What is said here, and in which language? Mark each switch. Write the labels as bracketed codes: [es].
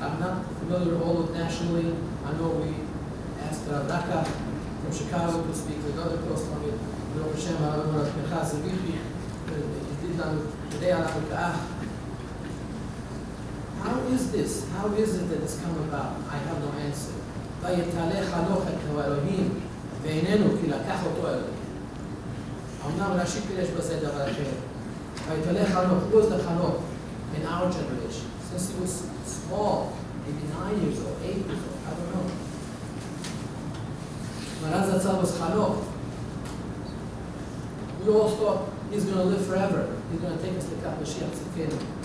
[en] I'm not familiar all with nationally. I know we asked Rav Daka from Chicago to speak with other close from it. Baruch Hashem, Rav Pinchas Zevichi, he did on today on Amukah. How is this? How is it that it's come about? I have no answer. [he] ויתהלך חנוך את האלוהים ואיננו כי לקח אותו אלוהים. אמנם רש"י פירש בזה דבר אחר. ויתהלך חנוך, [en] who was the Chanoch in our generation? Since he was small, maybe 9 years old, 8 years old, I don't know. Maran Zatzal was Chanoch. We all thought he's going to live forever. He's going to take us to Kat Mashiach Tzidkenu.